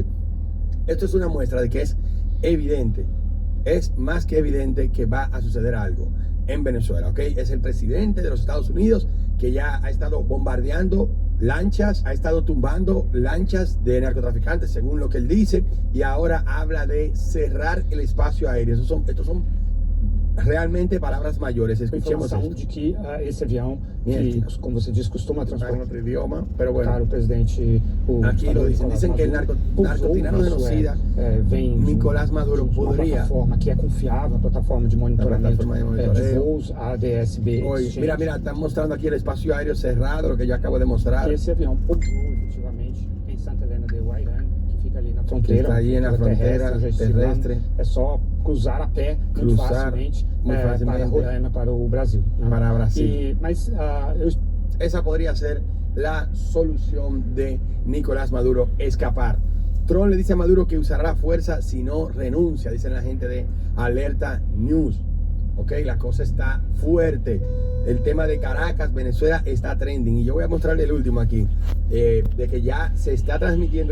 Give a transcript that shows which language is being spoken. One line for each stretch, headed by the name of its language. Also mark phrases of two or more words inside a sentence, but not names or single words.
Spanish: Esto es una muestra de que es evidente, es más que evidente que va a suceder algo en Venezuela, ¿ok? Es el presidente de los Estados Unidos que ya ha estado bombardeando lanchas, ha estado tumbando lanchas de narcotraficantes, según lo que él dice, y ahora habla de cerrar el espacio aéreo. Estos son realmente palabras mayores. Escuchemos
Portuguese: Informação de que esse avião, que, como você diz, costuma
Spanish: en
Portuguese: transportar
Spanish: otro idioma, pero bueno,
Portuguese: o presidente, o
Spanish: aquí lo dicen.
Portuguese: Nicolás
Spanish: Dicen que el
Portuguese: Maduro, pousou
Spanish: narcotirano
Portuguese: na
Spanish: genocida
Portuguese: vem
Spanish: Nicolás Maduro
Portuguese: de uma
Spanish: podría.
Portuguese: plataforma que é confiável, uma plataforma de monitoramento
Spanish: plataforma de de monitoreo.
Portuguese: voos ADS-B
Spanish: Hoy,
Portuguese: Exchange.
Spanish: mira, están mostrando aquí el espacio aéreo cerrado, lo que yo acabo de mostrar.
Portuguese: Que esse avião pousou efetivamente em Santa Helena de Guairã, que fica ali na fronteira. Está aí na fronteira já estive lá. terrestre. É só cruzar a pé muito facilmente, para Roraima, para o Brasil. Né?
Spanish: Para Brasil.
Portuguese: Mas
Spanish: Esa podría ser la solución de Nicolás Maduro, escapar. Trump le dice a Maduro que usará la fuerza si no renuncia, dicen la gente de Alerta News. Ok, la cosa está fuerte. El tema de Caracas, Venezuela, está trending. Y yo voy a mostrarle el último aquí, de que ya se está transmitiendo.